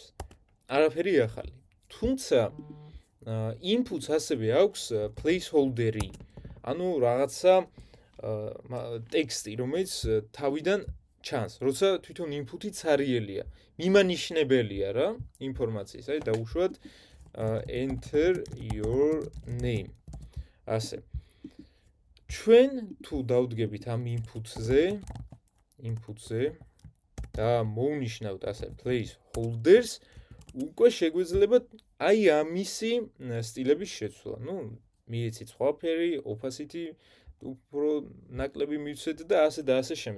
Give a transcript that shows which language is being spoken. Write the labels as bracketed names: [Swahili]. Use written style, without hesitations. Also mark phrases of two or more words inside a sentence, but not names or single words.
[Georgian] არაფერი ახალი. თუმცა inputs ასევე აქვს placeholder-ი. ანუ რაღაცა ტექსტი, რომელიც თავიდან ჩანს, როცა თვითონ input-ი ცარიელია, მიმანიშნებელია რა ინფორმაციის. აი დავუშვათ [English] enter your name. [Georgian] ასე. ჩვენ თუ დავდგებით ამ input-ზე და მოვნიშნავთ ასე placeholders, უკვე შეგვიძლია აი ამისი სტილების შეცვლა. მიეცით სხვა ფერი, opacity უფრო ნაკლები მივცეთ და ასე შემდეგ.